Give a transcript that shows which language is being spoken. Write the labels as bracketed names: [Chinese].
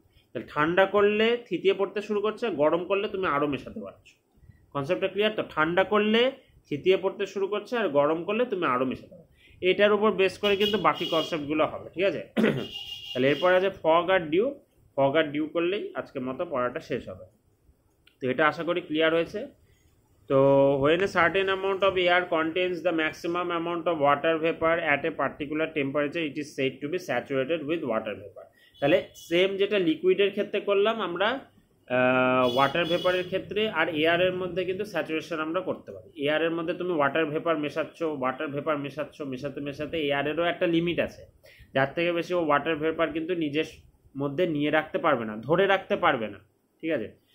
[Bangla] তাহলে ঠান্ডা করলে থিতিয়ে পড়তে শুরু করছে, গরম করলে তুমি আরও মেশাতে পারছো। কনসেপ্টটা ক্লিয়ার তো? ঠান্ডা করলে থিতিয়ে পড়তে শুরু করছে, আর গরম করলে তুমি আরও মেশাতে পারো। এটার উপর বেস করে কিন্তু বাকি কনসেপ্টগুলো হবে, ঠিক আছে। তাহলে এরপর আছে ফগ আর ডিউ করলেই আজকের মতো পড়াটা শেষ হবে। তো এটা আশা করি ক্লিয়ার হয়েছে। [English] তো when a certain amount of air contains the maximum amount of water vapor at a particular temperature, it is said to be saturated with water vapor. [Bangla] তাহলে সেম যেটা লিকুইডের ক্ষেত্রে করলাম আমরা ওয়াটার ভেপারের ক্ষেত্রে, আর এয়ারের মধ্যে কিন্তু স্যাচুরেশন আমরা করতে পারি। এয়ারের মধ্যে তুমি ওয়াটার ভেপার মেশাতে মেশাতে এয়ারেরও একটা লিমিট আছে, যার থেকে বেশি ও ওয়াটার ভেপার কিন্তু নিজের মধ্যে নিয়ে রাখতে পারবে না, ধরে রাখতে পারবে না, ঠিক আছে।